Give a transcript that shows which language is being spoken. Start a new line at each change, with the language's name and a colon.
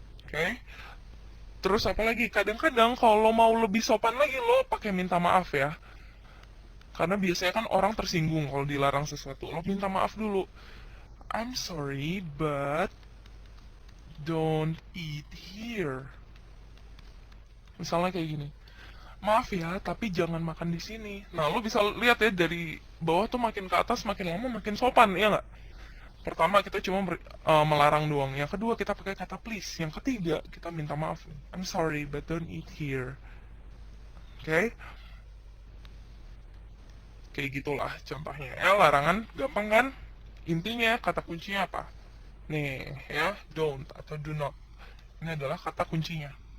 Indonesian: Oke, terus apa lagi? Kadang-kadang kalau lo mau lebih sopan lagi, lo pakai minta maaf ya. Karena biasanya kan orang tersinggung kalau dilarang sesuatu. Lo minta maaf dulu.
English: I'm sorry, but don't eat here.
Indonesian: Misalnya kayak gini. Maaf ya, tapi jangan makan di sini. Nah, lo bisa lihat ya dari bawah tuh makin ke atas, makin lama makin sopan, ya nggak? Pertama kita cuma melarang doang. Yang kedua kita pakai kata please. Yang ketiga kita minta maaf.
English: I'm sorry, but don't eat here. Oke?
Indonesian: Kayak gitulah contohnya. Larangan gampang kan? Intinya kata kuncinya apa? Nih, ya, don't atau do not. Ini adalah kata kuncinya.